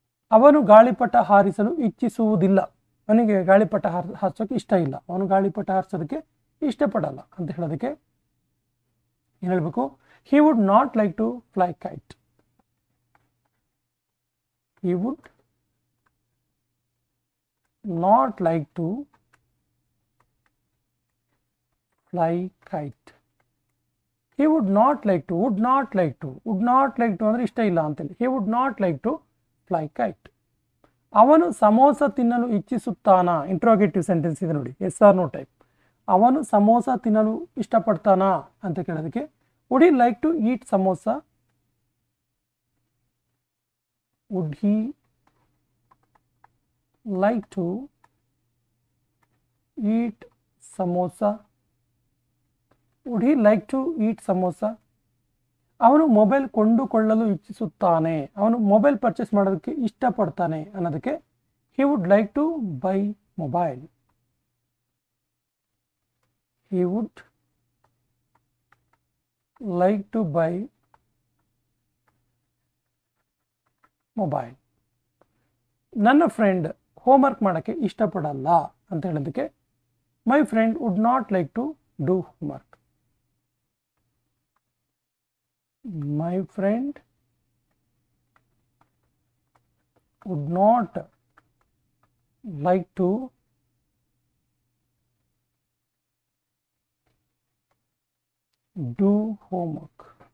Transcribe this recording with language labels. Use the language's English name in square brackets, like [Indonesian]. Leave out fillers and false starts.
[Kannada] ಅವನು ಗಾಳಿಪಟ ಹಾರಿಸಲು ಇಚ್ಛಿಸುವುದಿಲ್ಲ. ಅವನಿಗೆ ಗಾಳಿಪಟ ಹಾರಿಸೋಕೆ ಇಷ್ಟ ಇಲ್ಲ, ಅವನು ಗಾಳಿಪಟ ಹಾರಿಸೋದಕ್ಕೆ ಇಷ್ಟಪಡಲ್ಲ ಅಂತ ಹೇಳೋದಕ್ಕೆ ಏನು ಹೇಳಬೇಕು, [English] He would not like to fly kite. He would not like to fly kite. He would not like to, would not like to, would not like to [Kannada] ಅಂದರೆ ಇಷ್ಟ ಇಲ್ಲ ಅಂತೇಳಿ. [English] He would not like to fly kite. [Kannada] ಅವನು ಸಮೋಸ ತಿನ್ನಲು ಇಚ್ಛಿಸುತ್ತಾನಾ. Interrogative sentence ಇದೆ ನೋಡಿ, S R no type. ಅವನು ಸಮೋಸ ತಿನ್ನಲು ಇಷ್ಟಪಡ್ತಾನಾ ಅಂತ ಕೇಳೋದಕ್ಕೆ [English] Would he like to eat samosa. Would he like to eat samosa? Would he like to eat samosa? [Kannada] ಅವನು ಮೊಬೈಲ್ ಕೊಂಡುಕೊಳ್ಳಲು ಇಚ್ಛಿಸುತ್ತಾನೆ. ಅವನು ಮೊಬೈಲ್ ಪರ್ಚೇಸ್ ಮಾಡೋದಕ್ಕೆ ಇಷ್ಟಪಡ್ತಾನೆ ಅನ್ನೋದಕ್ಕೆ [English] he would like to buy mobile. He would like to buy mobile. [Kannada] ನನ್ನ friend homework ಮಾಡೋಕ್ಕೆ ಇಷ್ಟಪಡಲ್ಲ ಅಂತ ಹೇಳೋದಕ್ಕೆ [English] My friend would not like to do homework. My friend would not like to do homework.